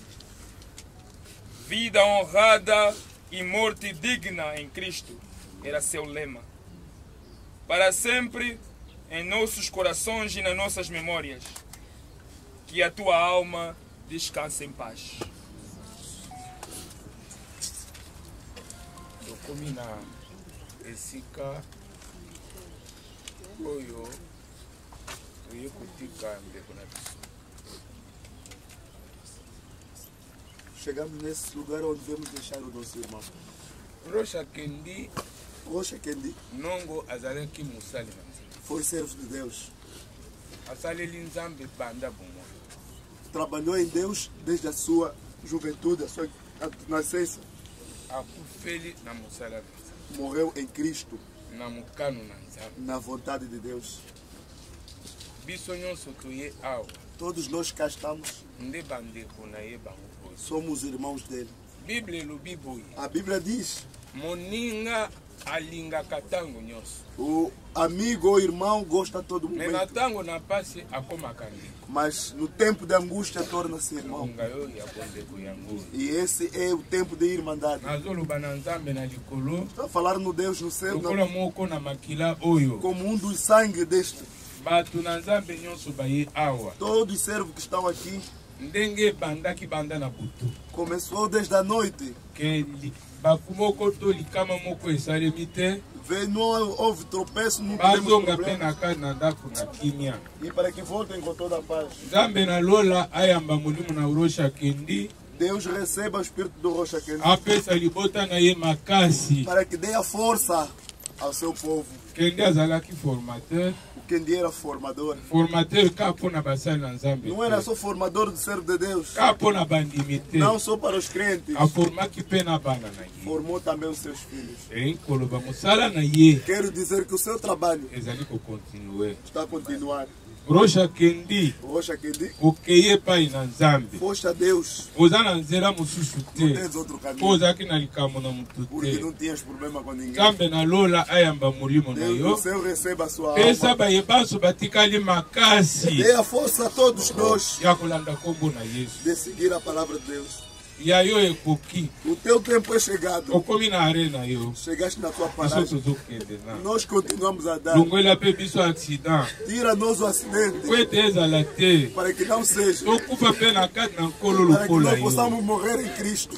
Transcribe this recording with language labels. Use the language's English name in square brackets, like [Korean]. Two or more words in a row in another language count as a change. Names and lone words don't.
[Portuguese] Vida honrada e morte digna em Cristo era seu lema. Para sempre, em nossos corações e nas nossas memórias, que a tua alma descanse em paz. [Lingala] Dokomina esika oyo toye kotika ndeko na biso. [Portuguese] Chegamos nesse lugar onde devemos deixar o nosso irmão. Rocha Kende Rocha Kende [Lingala] Nongo azalaki musali na Nzambe. [Portuguese] foi servo de Deus. [Lingala] Asaleli Nzambe banda bomoi. [Portuguese] Trabalhou em Deus desde a sua juventude, a sua nascença. [Lingala] Akufeli na musala na Nzambe. [Portuguese] Morreu em Cristo, [Lingala] Na mukano na Nzambe. [Portuguese] na vontade de Deus. [Lingala] Biso nyonso toye awa. [Portuguese] Todos nós cá estamos, [Lingala] Nde bandeko na ye bango oyo. [Portuguese] somos irmãos dele. [Lingala] Bible elobi boye. [Portuguese] A Bíblia diz: [Lingala] Moninga alingaka ntango nyonso. [Portuguese] o amigo ou irmão gosta a todo Me na momento, [Lingala] ntango na pasi akomaka ndeko. [Portuguese] mas no tempo de angústia torna-se irmão. [Lingala] Ngonga oyo ya bondeko yango oyo. [Portuguese] E esse é o tempo de irmandade. [Lingala] Nazoloba na Nzambe na likolo. [Portuguese] Está a falar no Deus no céu, [Lingala] Lokola moko na makila oyo. [Portuguese] como um dos sangue deste. [Lingala] Bato na Nzambe nyonso baye awa. [Portuguese] Todos os servos que estão aqui, [Lingala] ndenge bandaki banda na butu. [Portuguese] Começou desde a noite. [Lingala] Que bakumoko to likama moko esalemi te. [Portuguese] Não houve tropeço, não tivemos problema. E para que voltem com toda a paz. Deus receba o espírito do Rocha Kendi. Para que dê a força ao seu povo. O Kendi era formador. Não era só formador do servo de Deus. Não só para os crentes. Formou também os seus filhos. Quero dizer que o seu trabalho está a continuar. [Lingala] Rocha Kendi, okeye pai na Nzambe. [Portuguese] Força Deus. [Lingala] Ozana nzela mususu te. [Portuguese] Não tens outro caminho. [Lingala] Ozaki na likamo na mutu te. [Portuguese] Porque não tinhas problema com ninguém. [Lingala] Nzambe na lola ayamba mulimo na yo. [Portuguese] Deus, o Senhor receba a sua alma. [Lingala] Esa bayebanso batikali makasi. [Portuguese] Dê a força a todos nós. [Lingala] Ya kolanda kombo na Yesu. [Portuguese] De seguir a palavra de Deus. O teu tempo é chegado. Chegaste na tua parada. Nós continuamos a dar. Tira-nos o acidente. Para que não seja. Para que nós possamos morrer em Cristo.